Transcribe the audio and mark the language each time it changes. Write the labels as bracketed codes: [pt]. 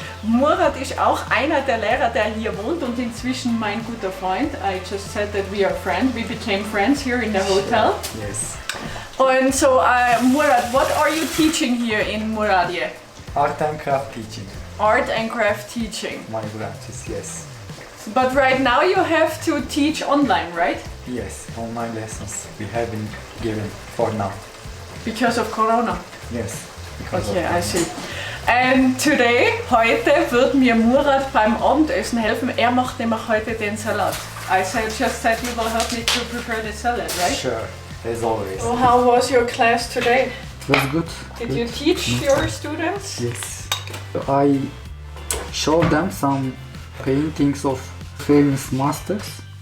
[de] Murat ist auch einer der Lehrer, der hier wohnt und inzwischen mein guter Freund. [en] I just said that we are friends. We became friends here in the hotel. Yes. And so, Murat, what are you teaching here in Muradye? Art and craft teaching. Art and craft teaching. My branches, yes. But right now you have to teach online, right? Yes, online lessons we have been given for now. Because of Corona. Yes. because Okay, of I see. And today, [de] heute wird mir Murat beim Abendessen helfen. Er macht nämlich heute den Salat. [en] I just said you will help me to prepare the salad, right? Sure, as always. So how was your class today? It was good. Did you teach your students? Yes. I showed them some paintings of famous masters.